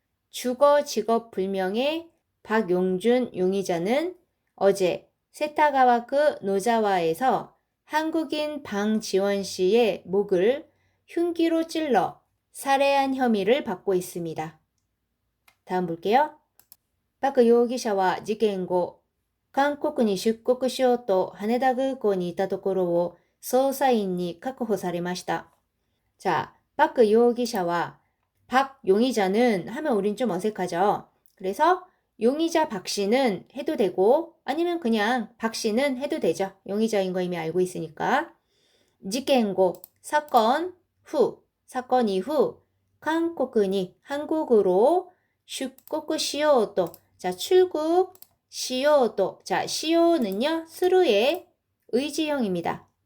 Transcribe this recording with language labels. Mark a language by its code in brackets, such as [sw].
[ko] 주거 직업 불명의 박용준 용의자는 어제 세타가와크 노자와에서 한국인 방지원 씨의 목을 흉기로 찔러 살해한 혐의를 받고 있습니다. 다음 볼게요. [ja] 박容疑者は事件後、韓国に出国しようと羽田空港にいたところを捜査員に確保されました. [ko] 자, 박 [ja] 容疑者は [ko] 박 용의자는 하면 우린 좀 어색하죠. 그래서 용의자 박 씨는 해도 되고 아니면 그냥 박 씨는 해도 되죠. 용의자인 거 이미 알고 있으니까. 지켄고 사건 후 사건 이후 한국이 한국으로 출국 시요도 자 출국 시요도 자 시요는요 스루의 의지형입니다.